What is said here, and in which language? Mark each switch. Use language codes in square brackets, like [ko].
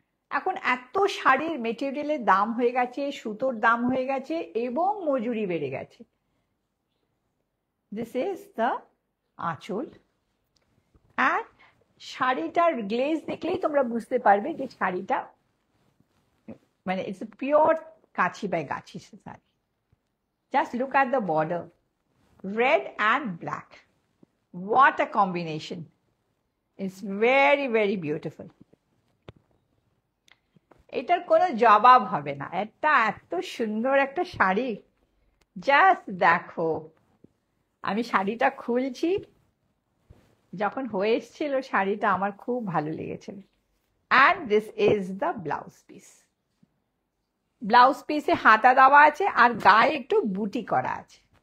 [bn] এখন এত শাড়ির মেটেরিয়ালের দাম হয়ে গেছে, সুতোর দাম হয়ে গেছে, এবং মজুরি বেড়ে গেছে। [en] This is the aanchal. [bn] আর শাড়িটার গ্লেজ দেখলেই তোমরা বুঝতে পারবে যে শাড়িটা মানে [en] It's pure Kachi by Gachi sari. Just look at the border, red and black. What a combination. It's very, very beautiful. [bn] এটার কোনো জবাব হবে না, এটা এত সুন্দর একটা শাড়ি। জাস্ট দেখো, আমি শাড়িটা খুলছি, যখন হয়ে এসেছিল শাড়িটা আমার খুব ভালো লেগেছিল। [en] And this is the blouse piece. [bn] Blouse পিসে হাতা দেওয়া আছে আর গায়ে একটু বুটি করা আছে।